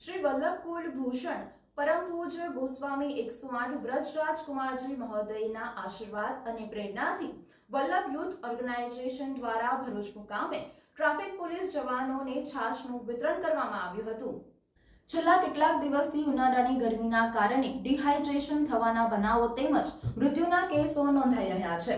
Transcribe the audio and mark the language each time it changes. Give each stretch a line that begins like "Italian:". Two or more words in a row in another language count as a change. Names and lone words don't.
Gujarati: શ્રી વલ્લભ કુલભૂષણ પરમ પૂજ્ય ગોસ્વામી 108 વ્રજરાજ કુમારજી મહોદયના आशीर्वाद અને પ્રેરણાથી વલ્લભ યુથ ઓર્ગેનાઇઝેશન દ્વારા ભરૂચ મુકામે ટ્રાફિક પોલીસ જવાનોને છાશનું વિતરણ કરવામાં આવ્યું હતું। છેલ્લા કેટલાક દિવસથી ઉનાળાની ગરમીના કારણે ડિહાઇડ્રેશન થવાના બનાવો તેમજ મૃત્યુના કેસો નોંધાઈ રહ્યા છે।